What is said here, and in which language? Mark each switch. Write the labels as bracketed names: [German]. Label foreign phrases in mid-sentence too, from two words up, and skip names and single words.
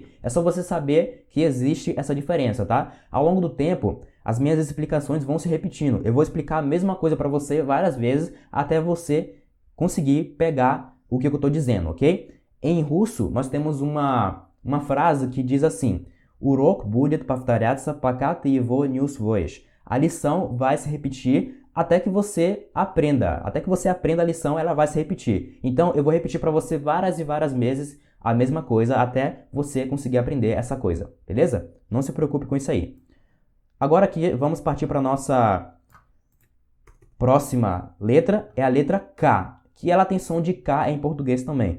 [Portuguese] É só você saber que existe essa diferença, tá? Ao longo do tempo, as minhas explicações vão se repetindo. Eu vou explicar a mesma coisa para você várias vezes até você conseguir pegar o que eu estou dizendo, ok? Em russo, nós temos uma frase que diz assim: [Russian] Урок будет повторяться, пока ты его не усвоишь. [Portuguese] A lição vai se repetir até que você aprenda. Até que você aprenda a lição, ela vai se repetir. Então, eu vou repetir para você várias e várias vezes a mesma coisa até você conseguir aprender essa coisa, beleza? Não se preocupe com isso aí. Agora aqui, vamos partir para a nossa próxima letra, é a letra K, que ela tem som de K em português também.